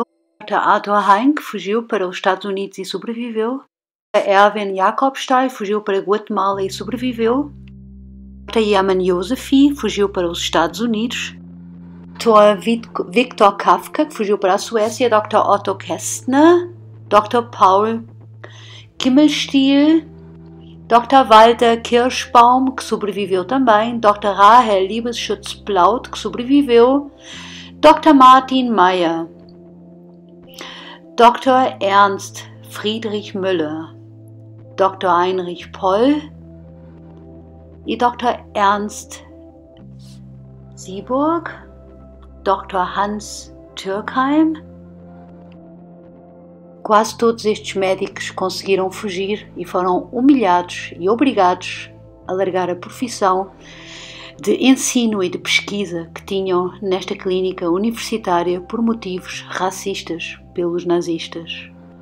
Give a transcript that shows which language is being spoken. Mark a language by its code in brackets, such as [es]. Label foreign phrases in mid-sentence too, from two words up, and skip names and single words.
[pt] Dr. Arthur Hein, que fugiu para os Estados Unidos e sobreviveu. Erwin Jacobstein fugiu para Guatemala e sobreviveu. Dr. Yaman Yosefi fugiu para os Estados Unidos. Dr. Viktor Kafka, que fugiu para a Suécia. Dr. Otto Kästner. Dr. Paul Kimmelstiel. Dr. Walter Kirschbaum, que sobreviveu também. Dr. Rahel Liebesschutz-Plaut, que sobreviveu. Dr. Martin Mayer. Dr. Ernst Friedrich Müller. Dr. Heinrich Poll e Dr. Ernst Sieburg, Dr. Hans Türkheim. Quase todos estes médicos conseguiram fugir e foram humilhados e obrigados a largar a profissão de ensino e de pesquisa que tinham nesta clínica universitária por motivos racistas pelos nazistas.